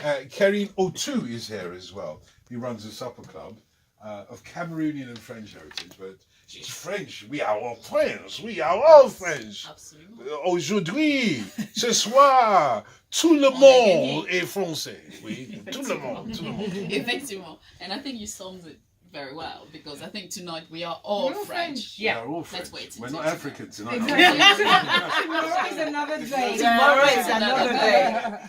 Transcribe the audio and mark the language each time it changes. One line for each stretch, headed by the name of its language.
English: Karine Otu is here as well. He runs a supper club of Cameroonian and French heritage, but she's French. We are all French. We are all French.
French: Absolument. Aujourd'hui, ce soir, tout le monde est français. Oui, tout le monde. Effectivement.
English: And I think you summed it very well, because I think tonight we are all French. We are all French. Let's wait. We're not African tonight. Tomorrow is another day. Tomorrow is another day.